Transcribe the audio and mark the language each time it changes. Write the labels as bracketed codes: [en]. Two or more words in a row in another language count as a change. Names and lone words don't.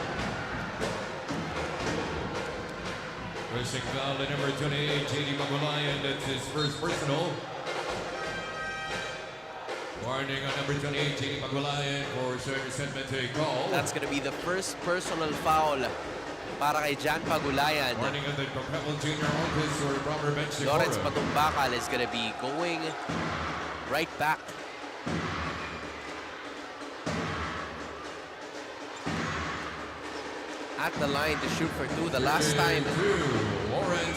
[en] Rushing foul to number 28, JD Magulayan. That's his first personal. Warning on number 28, JD Magulayan for showing resentment to a call. That's going to be the first personal foul [tl] para kay [en] Jan Pagulayan. Warning on the Perpetual Junior Altas or Robert Bench. Lawrence Patumbakal is going to be going right back. At the line to shoot for 2. The last time Lawrence